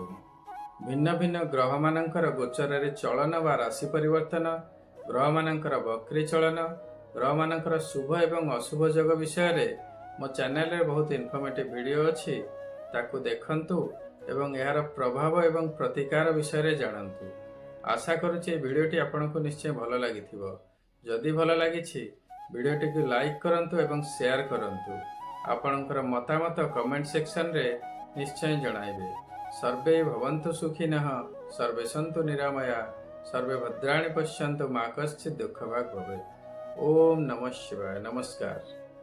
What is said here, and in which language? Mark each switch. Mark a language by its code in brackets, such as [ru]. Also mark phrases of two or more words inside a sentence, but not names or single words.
[or] ଭିନ୍ନ ଭିନ୍ନ ଗ୍ରହ ମାନଙ୍କର ଗୋଚର ରେ ଚଳନ ବା ରାଶି ପରିବର୍ତ୍ତନ, ଗ୍ରହ ମାନଙ୍କର ବକ୍ରୀ ଚଳନ, ଗ୍ରହ ମାନଙ୍କର ଶୁଭ ଏବଂ ଅଶୁଭ ଯୋଗ ବିଷୟ ରେ ମୋ ଚ୍ୟାନେଲ ରେ ବହୁତ [en] informative video [or] ଅଛି, ତାକୁ ଦେଖନ୍ତୁ ଏବଂ ଯାର ପ୍ରଭାବ ଏବଂ ପ୍ରତିକାର ବିଷୟ ରେ ଜାଣନ୍ତୁ। ଆଶା କରୁଛି ଭିଡିଓଟି ଆପଣଙ୍କୁ ନିଶ୍ଚୟ ଭଲ ଲାଗିଥିବ। ଯଦି ଭଲ ଲାଗିଛି ଭିଡିଓଟି କୁ ଲାଇକ କରନ୍ତୁ ଏବଂ ସେୟାର କରନ୍ତୁ। ଆପଣଙ୍କର ମତାମତ [en] comment section [or] ରେ ନିଶ୍ଚୟ ଜଣାଇବେ। [sa] सर्वे भवन्तु सुखिनः, सर्वे सन्तु निरामया, सर्वे भद्राणि पश्यन्तु, मा कश्चित् दुःखभाग् भवेत्। ओम नमः शिवाय। नमस्कार।